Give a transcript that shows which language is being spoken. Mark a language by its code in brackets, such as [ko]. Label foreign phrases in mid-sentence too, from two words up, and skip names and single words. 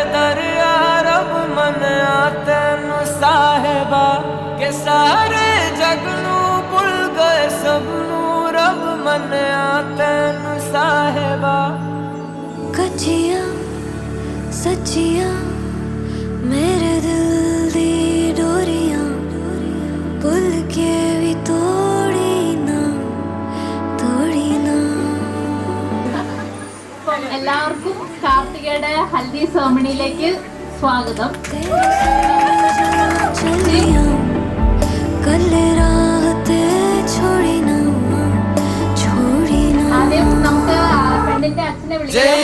[pa] ਦਰਿਆ, ਰੱਬ ਮੰਨਿਆ ਤੈਨੂੰ ਸਾਹਿਬਾ ਕੇ ਸਾਰੇ ਜੱਗ ਨੂੰ ਭੁੱਲ ਗਏ ਸਭਨੂੰ, ਰੱਬ ਮੰਨਿਆ ਤੈਨੂੰ ਸਾਹਿਬਾ। ਕੱਚੀਆਂ ਸੱਚੀਆਂ ਮੇਰੇ ਦਿਲ ਦੀ ਡੋਰੀਆਂ, ਭੁੱਲ ਕੇ ਭੀ ਤੋੜੀਂ ਨਾ, ਤੋੜੀਂ ਨਾ। [ml] എല്ലാവർക്കും കാർത്തികയുടെ ഹൽദി സെറമണിയിലേക്ക് സ്വാഗതം. ആദ്യം നമുക്ക് പെണ്ണിന്റെ അച്ഛനെ വിളിക്കാം.